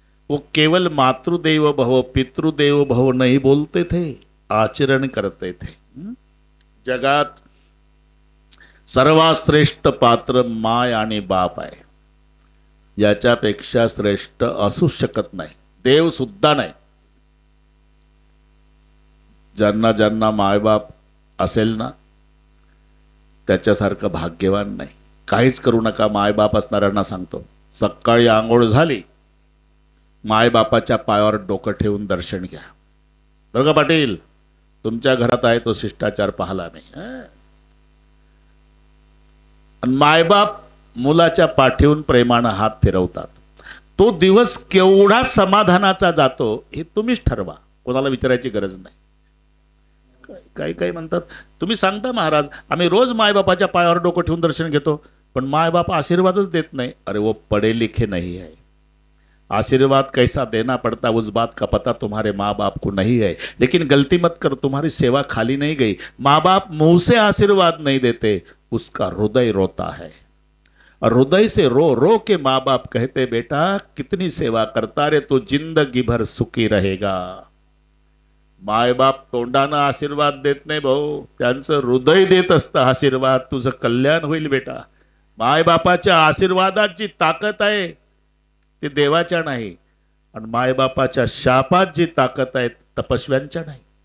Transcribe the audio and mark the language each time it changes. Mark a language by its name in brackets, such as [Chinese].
[Hindi] वो केवल [Sanskrit] मातृदेव भव पितृदेव भव [Hindi] नहीं बोलते थे, आचरण करते थे. [Marathi] जगात सर्वात श्रेष्ठ पात्र माय आणि बाप आहे. याच्यापेक्षा श्रेष्ठ असू शकत नाही, देव सुद्धा नाही. ज्यांना ज्यांना मायबाप असेल ना त्याच्यासारखं भाग्यवान नाही. काहीच करू नका. मायबाप असणाऱ्यांना सांगतो, सकाळी आंघोळ झाली, मायबापाच्या पायावर डोकं ठेवून दर्शन घ्या. बरं का पाटील, तुमच्या घरात आहे तो शिष्टाचार पाहला नाही. मायबाप मुलाच्या पाठीवून प्रेमानं हात फिरवतात. तो दिवस केवढा समाधानाचा जातो हे तुम्हीच ठरवा, कोणाला विचारायची गरज नाही. काही काही म्हणतात, तुम्ही सांगता महाराज आम्ही रोज मायबापाच्या पायावर डोकं ठेवून दर्शन घेतो, पण मायबाप आशीर्वादच देत नाही. [Hindi] अरे वो पढ़े लिखे नहीं है. आशीर्वाद कैसा देना पड़ता उस बात का पता तुम्हारे माँ बाप को नहीं है. लेकिन गलती मत कर, तुम्हारी सेवा खाली नहीं गई. माँ बाप मुंह से आशीर्वाद नहीं देते, उसका हृदय रोता है. और हृदय से रो रो के माँ बाप कहते बेटा कितनी सेवा करता रे, तो जिंदगी भर सुखी रहेगा. [Marathi] मायबाप तोंडानं आशीर्वाद देत नाही भाऊ, त्यांचं हृदय देत असतं आशीर्वाद. तुझं कल्याण होईल बेटा. मायबापाच्या आशीर्वादात जी ताकद आहे ते देवाच्या नाही, आणि मायबापाच्या शापात जी ताकद आहे तपस्व्यांच्या नाही.